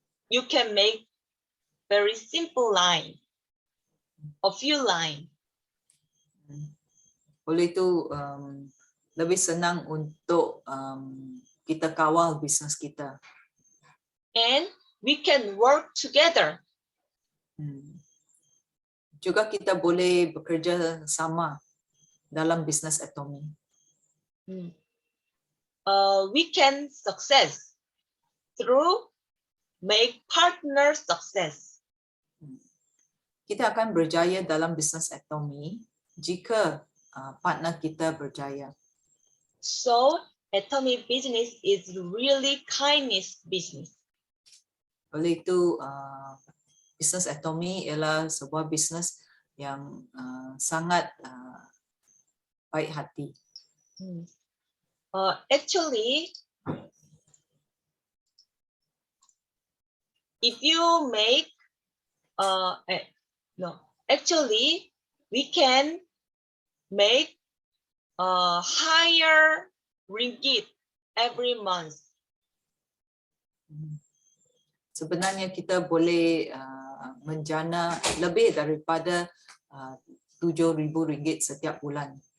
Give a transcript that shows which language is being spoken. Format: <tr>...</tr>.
<en>You can make very simple line, a few line.</en> <ms>Oleh itu lebih senang untuk kita kawal bisnes kita.</ms> <en>And we can work together.</en> <ms>Juga kita boleh bekerja sama dalam bisnes Atomy.</ms> <en>We can success through make partner success.</en> <ms>Kita akan berjaya dalam bisnes Atomy jika partner kita berjaya.</ms> <en>So Atomy business is really kindness business.</en> <ms>Oleh itu bisnes Atomy ialah sebuah bisnes yang sangat baik hati.</ms> <en>Actually, if you make actually we can make a higher ringgit every month.</en> <ms>Sebenarnya kita boleh menjana lebih daripada RM7,000 setiap bulan.</ms>